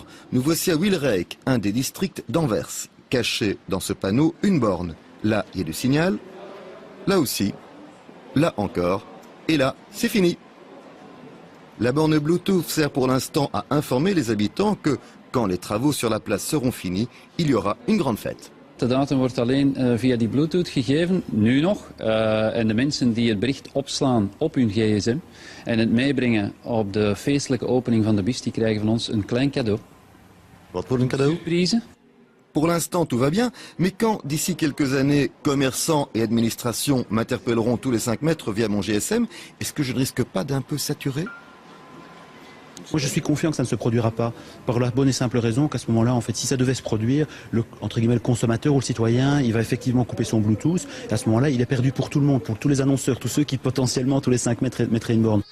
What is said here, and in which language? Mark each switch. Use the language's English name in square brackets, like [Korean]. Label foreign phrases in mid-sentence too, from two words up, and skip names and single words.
[French] Nous voici à Wilrijk, un des districts d'Anvers. Caché dans ce panneau, une borne. Là, il y a du signal. Là aussi. Là encore. Et là, c'est fini. La borne Bluetooth sert pour l'instant à informer les habitants que quand les travaux sur la place seront finis, il y aura une grande fête. [Dutch] De datum wordt alleen via die Bluetooth gegeven, nu nog. En de mensen die het bericht opslaan op hun gsm en het meebrengen op de feestelijke opening van de bus, die krijgen van ons een klein cadeau. Wat voor een cadeau? Surprise. [French] Pour l'instant, tout va bien, mais quand, d'ici quelques années, commerçants et administrations m'interpelleront tous les 5 mètres via mon GSM, est-ce que je ne risque pas d'un peu saturer ? Moi je suis confiant que ça ne se produira pas, par la bonne et simple raison qu'à ce moment-là, en fait, si ça devait se produire, entre guillemets, le consommateur ou le citoyen, il va effectivement couper son Bluetooth, et à ce moment-là, il est perdu pour tout le monde, pour tous les annonceurs, tous ceux qui potentiellement, tous les 5 mètres, mettraient une borne.